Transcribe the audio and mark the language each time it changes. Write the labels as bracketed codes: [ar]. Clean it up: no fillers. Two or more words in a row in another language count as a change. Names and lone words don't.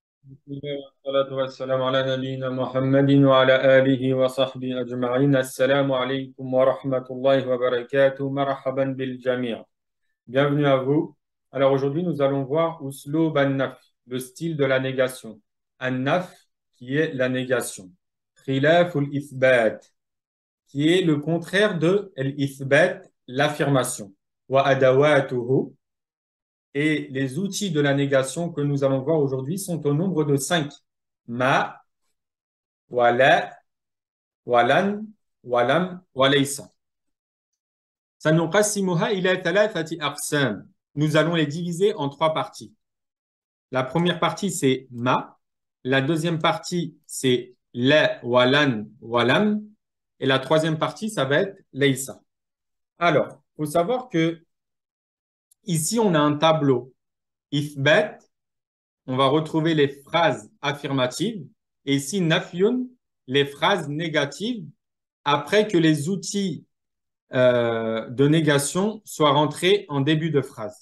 [ar] بسم الله والصلاة والسلام على نبينا محمد وعلى آله وصحبه أجمعين. السلام عليكم ورحمة الله وبركاته. مرحبا بالجميع. [fr] Bienvenue à vous. Alors aujourd'hui, nous allons voir [ar] أسلوب النفي, [fr] le style de la négation. An-naf, qui est la négation. [ar] خلاف الإثبات, [fr] qui est le contraire de l'ithbat, l'affirmation. [ar] وأدواته, [fr] et les outils de la négation que nous allons voir aujourd'hui sont au nombre de 5. [ar] ما ولا ولن ولم وليس. سنقسمها إلى ثلاثة أقسام. [fr] Nous allons les diviser en trois parties. La première partie, c'est ma. La deuxième partie, c'est la, [ar] ولن ولم. [fr] Et la troisième partie, ça va être laysa. Alors, il faut savoir que ici, on a un tableau. Ithbat, on va retrouver les phrases affirmatives. Et ici, nafyun, les phrases négatives après que les outils de négation soient rentrés en début de phrase.